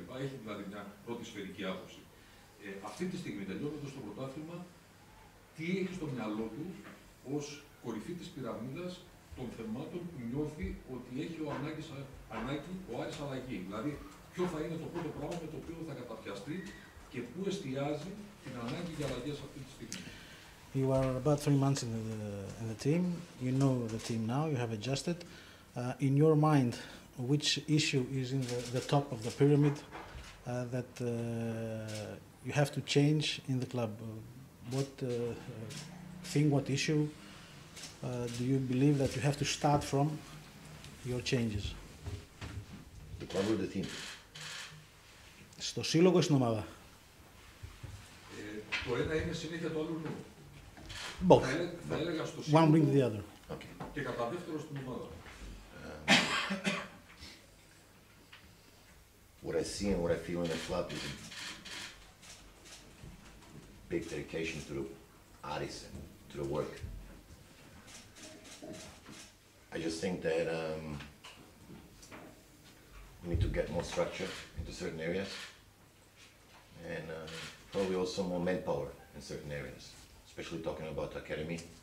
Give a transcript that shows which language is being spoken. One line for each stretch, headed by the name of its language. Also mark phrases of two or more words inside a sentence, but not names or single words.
Greek: Έχει δηλαδή μια πρώτη σφαιρική άποψη. Αυτή τη στιγμή, τελειώνοντας το πρωτάθλημα, τι έχει στο μυαλό του ως κορυφή της πυραμίδας των θεμάτων που νιώθει ότι έχει ανάγκη ο Άρης αλλαγή. Δηλαδή, ποιο θα είναι το πρώτο πράγμα με το οποίο θα καταπιαστεί και πού εστιάζει την ανάγκη για αλλαγές αυτή τη στιγμή.
English: You are about 3 months in the team. You know the team now. You have adjusted. In your mind, which issue is in the top of the pyramid that you have to change in the club? What thing, what issue do you believe that you have to start from your changes? The club or the team?
Greek: Στο σύλλογο ή στην ομάδα? Το ένα είναι συνέχεια το άλλο νου.
English: Both.
Greek: Θα έλεγα στο
English: One brings the
Greek: σύλλογο
English: other. Okay.
Greek: και κατά δεύτερο στην ομάδα.
English: What I see and what I feel in the club is a big dedication to the ARIS and to the work. I just think that we need to get more structure into certain areas and probably also more manpower in certain areas, especially talking about academy.